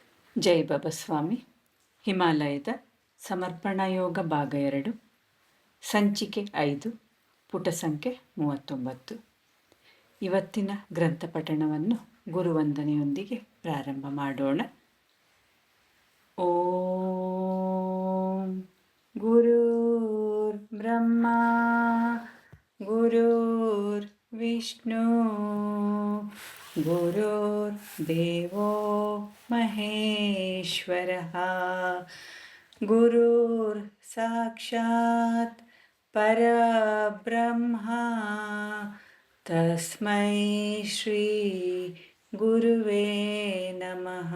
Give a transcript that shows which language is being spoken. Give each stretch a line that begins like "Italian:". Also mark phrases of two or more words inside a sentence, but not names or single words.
Kannada: ಜೈ ಬಾಬಾಸ್ವಾಮಿ. ಹಿಮಾಲಯದ ಸಮರ್ಪಣಾ ಯೋಗ ಭಾಗ 2, ಸಂಚಿಕೆ 5, ಪುಟ ಸಂಖ್ಯೆ 39. ಇವತ್ತಿನ ಗ್ರಂಥ ಪಠಣವನ್ನು ಗುರುವಂದನೆಯೊಂದಿಗೆ ಪ್ರಾರಂಭ ಮಾಡೋಣ.
Sanskrit: ಓಂ ಗುರುರ್ ಬ್ರಹ್ಮ ಗುರುರ್ ವಿಷ್ಣು ಗುರುರ್ದೇವೋ ಮಹೇಶ್ವರಃ ಗುರುರ್ ಸಾಕ್ಷಾತ್ ಪರಬ್ರಹ್ಮ ತಸ್ಮೈ ಶ್ರೀ ಗುರುವೇ ನಮಃ.